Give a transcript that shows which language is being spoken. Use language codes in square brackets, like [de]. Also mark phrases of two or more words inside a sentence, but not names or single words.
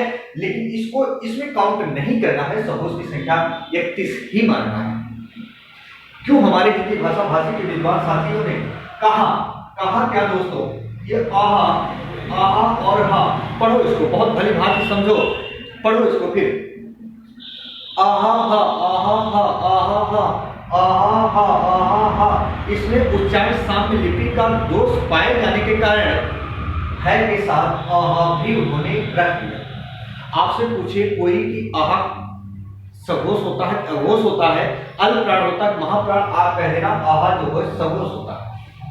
[hi] लेकिन इसको इसमें काउंट नहीं करना है, सघोष की संख्या 31 ही मानना है। क्यों? हमारे हिंदी भाषा भाषी के विद्वान साथियों ने कहा क्या दोस्तों? ये आहा, आहा और हा, पढ़ो इसको, बहुत भली भांति समझो, पढ़ो इसको फिर। आहा हा, आहा हा, आहा हा, आहा हा, आहा हा। इसमें उच्चारण साम्य लिपि का दोष पाए जाने के कारण है के साथ आहा भी उन्होंने रख दिया। आपसे पूछे कोई कि आहा सघोष होता है, अघोष होता है, अल्प प्राण होता है, महाप्राण, आप कह देना आहा जो है सघोष होता है।